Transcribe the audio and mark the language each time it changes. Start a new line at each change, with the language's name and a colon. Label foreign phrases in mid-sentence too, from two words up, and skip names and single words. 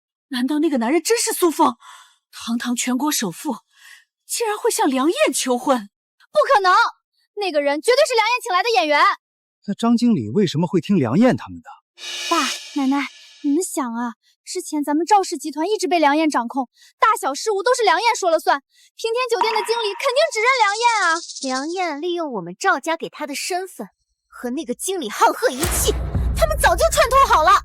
Chinese: 难道那个男人真是蘇峰？堂堂全國首富，竟然會向梁燕求婚？不可能，那個人絕對是梁燕請來的演員。那張經理為什麼會聽梁燕他們的？爸、奶奶，你們想啊，之前咱們趙氏集團一直被梁燕掌控，大小事務都是梁燕說了算。平天酒店的經理肯定只認梁燕啊。梁燕利用我們趙家給她的身份，和那個經理沆瀣一氣，他們早就串通好了。